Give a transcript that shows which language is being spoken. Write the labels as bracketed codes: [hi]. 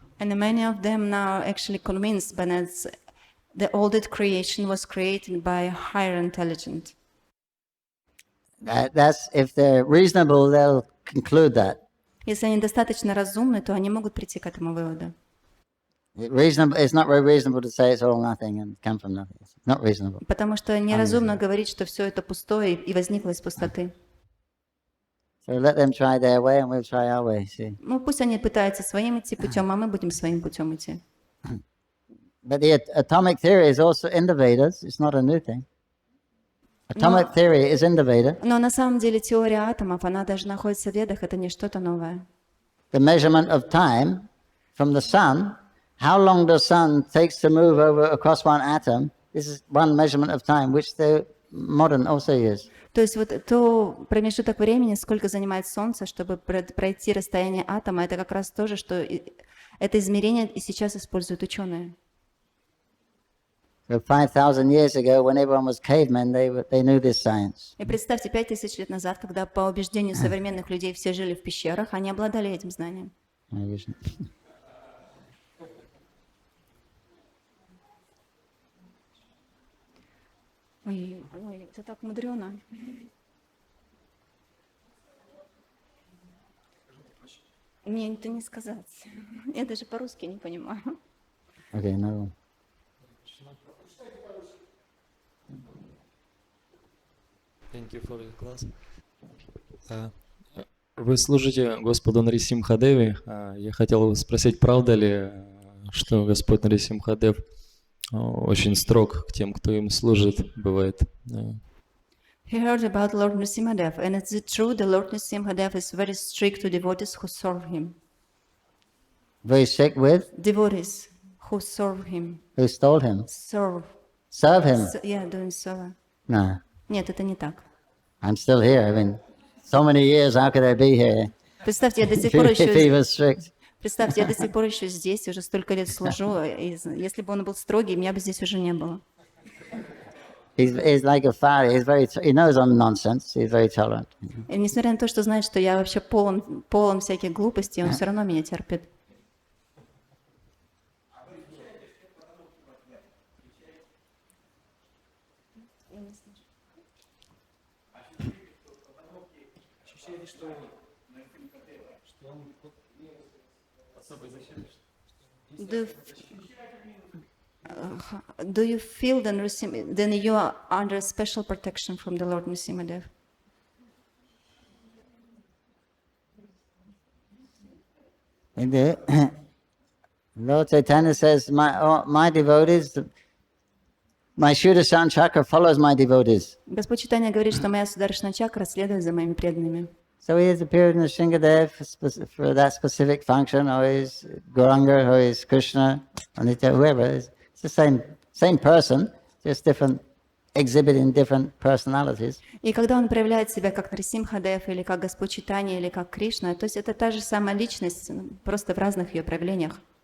[en] And many of them now actually convinced that all that creation was created by higher intelligence. That's if they're reasonable, they'll conclude that. [ru] Если они достаточно разумны, то они могут прийти к этому выводу. [en] It's not very reasonable to say it's all nothing and come from nothing. It's not reasonable. [ru] Потому что неразумно говорить, что все это пустое и возникло из пустоты. [en] So let them try their way and we'll try our way, see. [ru] Ну, пусть они пытаются своим идти путем, а мы будем своим путем идти. [en] But the atomic theory is also in the Vedas. It's not a new thing. Atomic theory is in the Vedas. [ru] Но на самом деле теория атомов, она даже находится в Ведах, это не что-то новое. [en] The measurement of time from the sun, how long the sun takes to move across one atom, this is one measurement of time, which the modern also use. [ru] То есть вот то промежуток времени, сколько занимает Солнце, чтобы пройти расстояние атома, это как раз то же, что это измерение и сейчас используют ученые. [en] So 5,000 years ago, when everyone was cavemen, they knew this science. [ru] И представьте, 5000 лет назад, когда по убеждению современных людей все жили в пещерах, они обладали этим знанием. Ой, ой, это так мудрено. Мне это не сказать. Я даже по-русски не понимаю. [en] Okay, no. Thank you for the class. [ru] Вы служите Господу Нарисимхадеве. Я хотел вас спросить, правда ли, что Господь Нарисимхадев очень строг к тем, кто им служит, бывает? [en] He heard about Lord Nrsimhadev, and is it true the Lord Nrsimhadev is very strict to devotees who serve him? Very sick with? Devotees who serve him. Who stole him? Serve. Serve him? Yeah, doing service. No. [ru] Нет, это не так. [en] I'm still here. I mean, so many years, how could I be here? [ru] Представьте, я до сих [en] If [ru] пор [en] he [ru] еще... [en] was strict. [ru] Представьте, я до сих пор еще здесь, уже столько лет служу. И если бы он был строгий, меня бы здесь уже не было. [en] He's like a father. He knows I'm nonsense. He's very tolerant. [ru] И несмотря на то, что знает, что я вообще полон всяких глупостей, он все равно меня терпит. [en] Do you feel then you are under special protection from the Lord Nrsimhadev? Lord Chaitanya says, my devotees, my Shuddha chakra follows my devotees. [ru] Господь Чайтанья говорит, что моя Сударшна чакра следует за моими преданными. [en] So he has appeared in the Shingadev for that specific function, or he's Gauranga, or he's Krishna, or whoever. It's the same person, just different, exhibiting different personalities. [ru] И когда он проявляет себя как Нарисимхадев, или как Господь Чайтанья, или как Кришна, то есть это та же самая личность, просто в разных ее проявлениях.